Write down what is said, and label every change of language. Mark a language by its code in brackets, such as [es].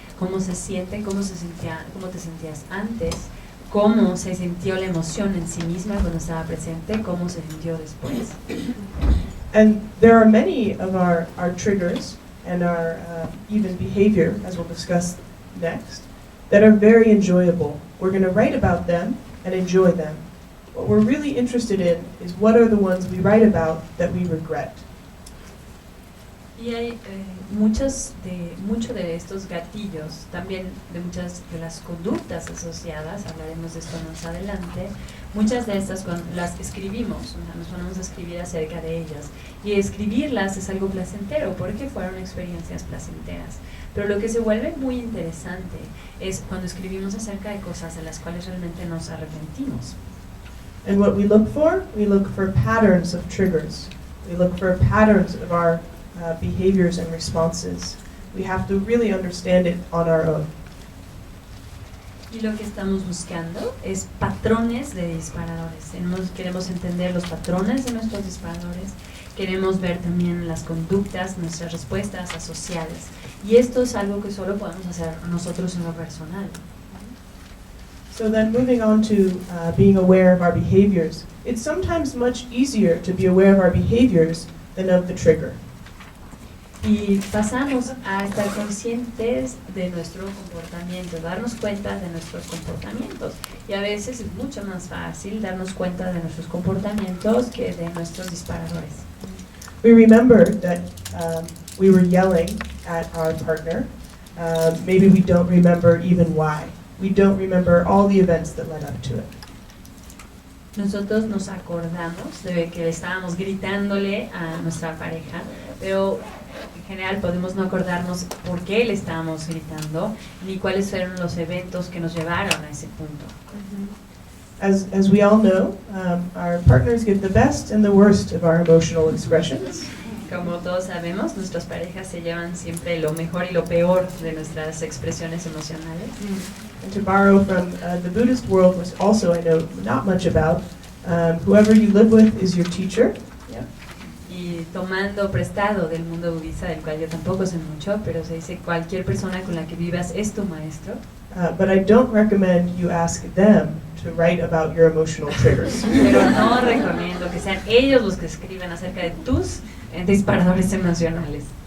[es] cómo se siente, cómo te sentías antes, cómo se sintió la emoción en sí misma cuando estaba presente, cómo se sintió después. [en] And there are many of our triggers and our even behavior, as we'll discuss next, that are very enjoyable. We're going to write about them and enjoy them. What we're really interested in is what are the ones we write about that we regret. [es] Y hay muchos de estos gatillos, también de muchas de las conductas asociadas, hablaremos de esto más adelante, muchas de estas las escribimos, nos ponemos a escribir acerca de ellas. Y escribirlas es algo placentero porque fueron experiencias placenteras. Pero lo que se vuelve muy interesante es cuando escribimos acerca de cosas de las cuales realmente nos arrepentimos. [en] And what we look for patterns of triggers. We look for patterns of our behaviors and responses. We have to really understand it on our own. [es] Y lo que estamos buscando es patrones de disparadores. Queremos entender los patrones de nuestros disparadores, queremos ver también las conductas, nuestras respuestas asociadas. Y esto es algo que solo podemos hacer nosotros en lo personal. [en] So then moving on to being aware of our behaviors, it's sometimes much easier to be aware of our behaviors than of the trigger. [es] Y pasamos a estar conscientes de nuestro comportamiento, darnos cuenta de nuestros comportamientos. Y a veces es mucho más fácil darnos cuenta de nuestros comportamientos que de nuestros disparadores. [en] We remember that we were yelling at our partner. Maybe we don't remember even why. We don't remember all the events that led up to it. [es] Nosotros nos acordamos de que estábamos gritándole a nuestra pareja, pero en general podemos no acordarnos por qué le estábamos gritando, ni cuáles fueron los eventos que nos llevaron a ese punto. [en] As we all know, our partners get the best and the worst of our emotional expressions. [es] Como todos sabemos, nuestras parejas se llevan siempre lo mejor y lo peor de nuestras expresiones emocionales. [en] And to borrow from the Buddhist world, which also I know not much about, whoever you live with is your teacher. Yeah. [es] Y tomando prestado del mundo budista, del cual yo tampoco sé mucho, pero se dice cualquier persona con la que vivas es tu maestro. [en] But I don't recommend you ask them to write about your emotional triggers. [es] Pero no recomiendo que sean ellos los que escriban acerca de tus disparadores emocionales.